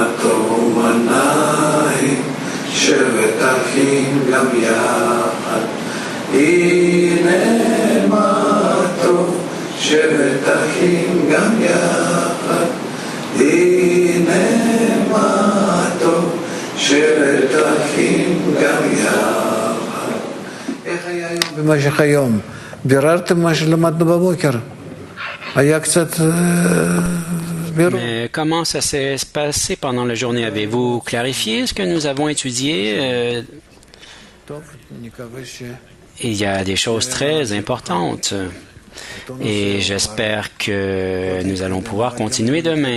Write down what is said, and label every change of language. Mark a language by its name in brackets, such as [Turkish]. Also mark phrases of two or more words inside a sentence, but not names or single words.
[Hebrew] טוב ומנעים, שבת אחים גם יחד, הנה מה טוב, שבת אחים גם יחד, הנה מה טוב, שבת אחים גם יחד. איך היה היום במשך היום? ביררתם מה שלמדנו בבוקר? [French] Mais comment ça s'est passé pendant la journée? Avez-vous clarifié ce que nous avons étudié? Il y a des choses très importantes et j'espère que nous allons pouvoir continuer demain.